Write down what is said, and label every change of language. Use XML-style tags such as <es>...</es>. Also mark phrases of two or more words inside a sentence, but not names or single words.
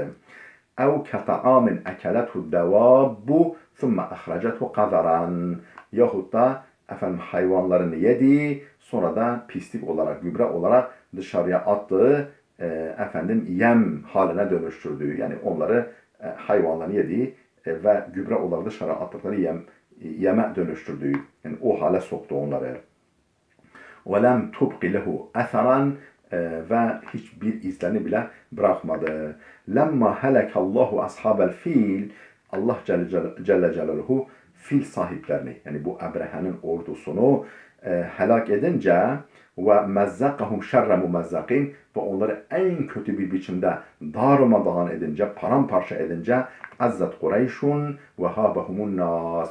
<ar>أو كطعام أكلته الدواب ثم أخرجته قذرا</ar> <tr>yahut da efendim hayvanlarını yediği sonra da pislik olarak gübre olarak dışarıya attığı efendim yem haline dönüştürdüğü yani onları hayvanların yediği ve gübre olarak dışarı attıkları yeme dönüştürdüğü yani o hale soktu onları.</tr> <ar>وَلَمْ تُبْقِ لَهُ اَثَرًا</ar> <tr>ve hiçbir izlerini bile bırakmadı.</tr> <ar>لَمَّا هَلَكَ اللّٰهُ أَصْحَابَ الْفِيلِ الله جل جلاله</ar> <tr>fil sahiplerini yani bu Ebrehe'nin ordusunu helak edince ve</tr> <ar>مزقهم شر ممزق</ar> <tr>ve onları en kötü bir biçimde darmadağın edince, paramparça edince</tr> <ar>عزت قريش وهابهم الناس.</ar>